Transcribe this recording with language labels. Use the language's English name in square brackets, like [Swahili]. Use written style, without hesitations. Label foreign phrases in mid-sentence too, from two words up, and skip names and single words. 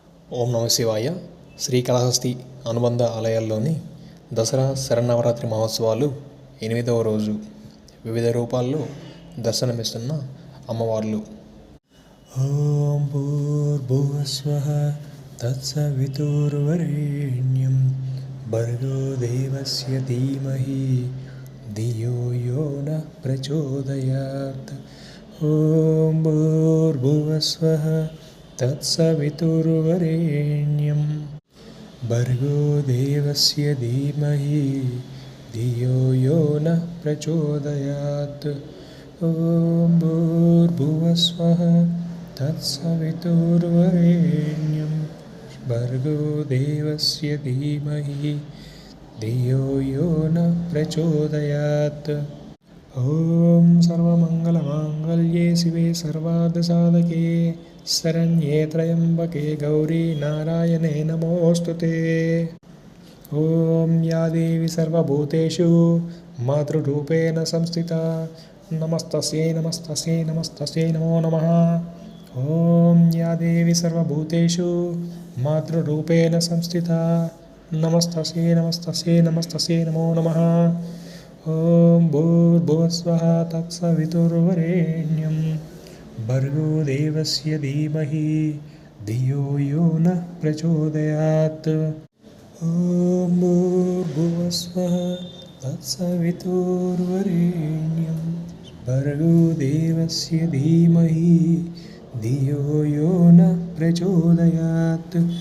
[Sanskrit] ఓం నమ శివాయ. [Telugu] శ్రీకాళహస్తి అనుబంధ ఆలయాల్లోని దసరా శరన్నవరాత్రి మహోత్సవాలు 8వ రోజు వివిధ రూపాల్లో దర్శనమిస్తున్న అమ్మవార్లు. [Sanskrit] ఓం భూర్భువస్వః తత్సవితుర్వరేణ్యం భర్గో దేవస్య ధీమహి ధియో యో నః ప్రచోదయాత్. ఓం భూర్భువస్వః తత్సవితుర్వరేణ్యం భర్గో దేవస్య ధీమహి ధియో యో నః ప్రచోదయాత్. ఓం భూర్భువస్వః తత్సవితుర్వరేణ్యం భర్గో దేవస్య ధీమహి ధియో యో నః ప్రచోదయాత్. ఓం సర్వమంగళమాంగళ్యే శివే సర్వార్థసాధకే శరణ్యే త్రయంబకే గౌరీ నారాయణే నమోస్తుతే. ఓం యా దేవి సర్వభూతేషు మాతృరూపేణ సంస్థితా నమస్తస్యై నమస్తస్యై నమస్తస్యై నమో నమః. ఓం యా దేవి సర్వభూతేషు మాతృరూపేణ సంస్థితా నమస్తస్యై నమస్తస్యై నమస్తస్యై నమో నమః. ఓం భూర్భువస్వః తత్సవితుర్వరేణ్యం భర్గో దేవస్య ధీమహి ధియో యో నః ప్రచోదయాత్. ఓం భూర్భువస్వః తత్సవితుర్వరేణ్యం భర్గో దేవస్య ధీమహి ధియో యో నః ప్రచోదయాత్.